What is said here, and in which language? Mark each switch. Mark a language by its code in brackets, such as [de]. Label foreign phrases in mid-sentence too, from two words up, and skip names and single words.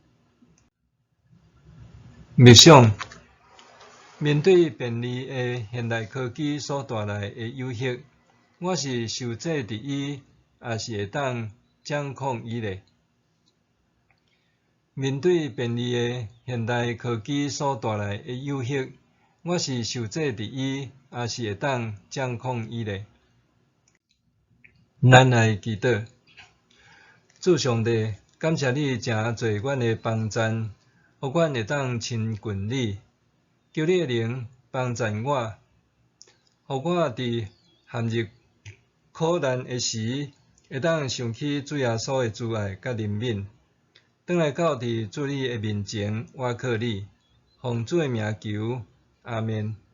[nan] 默想，面对便利的现代科技所带来的诱惑，我是受制伫伊，也是会当掌控伊呢？面对便利的现代科技所带来的诱惑，我是受制伫伊，也是会当掌控伊呢？咱来祈祷，主上帝，感谢你诚做阮的帮赞，互阮会当亲近你，求你的灵帮赞我，互我伫陷入苦难的时，会当想起主耶稣的慈爱甲怜悯，转来到伫主你的面前倚靠你，奉主的名求，阿们。